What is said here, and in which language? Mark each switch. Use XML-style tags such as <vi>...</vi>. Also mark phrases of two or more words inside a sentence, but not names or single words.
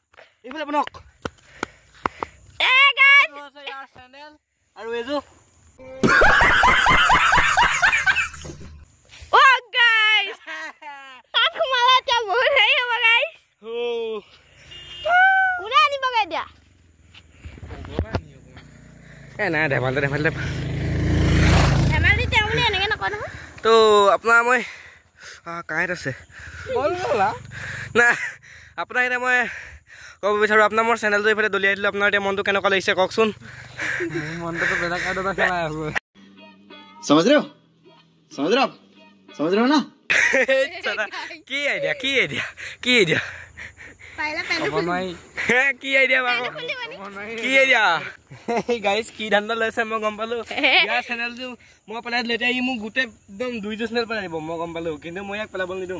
<as>এইফালে বনক আৰু এযোৰ নাই ধেমালি তো আপোনাৰ মই কাঁহত আছে নাই আপোনাক এতিয়া মই ক'ব বিচাৰোঁ আপোনাৰ মোৰ চেনেলটো এইফালে দলিয়াই দিলোঁ আপোনাৰ এতিয়া মনটো কেনেকুৱা লাগিছে কওকচোন</as> <hi>समझ रहे हो ना</hi> <as>কি আইডিয়া কি গাইজ কি ধান্দা লৈছে মই গম পালো ইয়াৰ চেনেলটো মই পেলাই দিলোঁ এতিয়া ই মোক গোটেই একদম 2টা চেনেল পেলাই দিব মই গম পালো কিন্তু মই ইয়াক পেলাব নিদিওঁ</as>